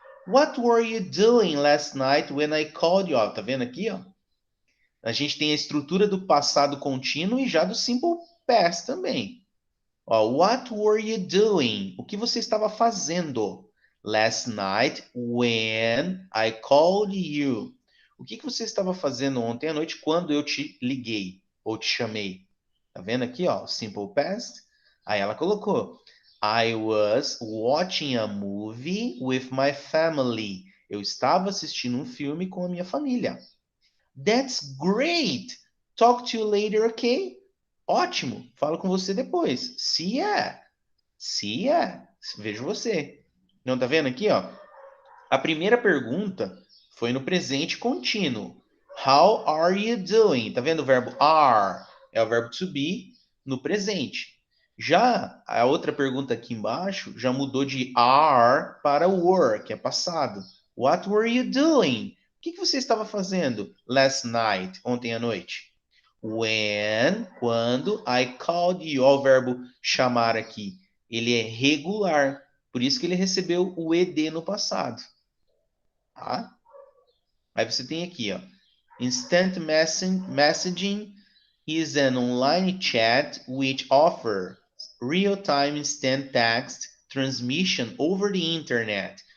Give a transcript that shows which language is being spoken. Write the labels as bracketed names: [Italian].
[English] What were you doing last night when I called you? [Portuguese] Ó, tá vendo aqui, ó? A gente tem a estrutura do passado contínuo e já do simple past também. Ó, [English] what were you doing? [Portuguese] O que você estava fazendo? [English] Last night when I called you. [Portuguese] O que você estava fazendo ontem à noite quando eu te liguei ou te chamei? Tá vendo aqui, ó, simple past? Aí ela colocou [English] I was watching a movie with my family. [Portuguese] Eu estava assistindo um filme com a minha família. [English] That's great. Talk to you later, okay? [Portuguese] Ótimo. Falo com você depois. [English] See ya. See ya. [Portuguese] Vejo você. Não tá vendo aqui, ó? A primeira pergunta foi no presente contínuo. [English] How are you doing? [Portuguese] Tá vendo o verbo are? É o verbo to be no presente. Já a outra pergunta aqui embaixo já mudou de are para were, que é passado. [English] What were you doing? [Portuguese] O que você estava fazendo [English] last night, [Portuguese] ontem à noite? [English] When, [Portuguese] quando, [English] I called you. [Portuguese] Olha o verbo chamar aqui. Ele é regular. Por isso que ele recebeu o ED no passado. Tá? Aí você tem aqui, ó. [English] Instant messaging is an online chat which offers real-time instant text transmission over the internet.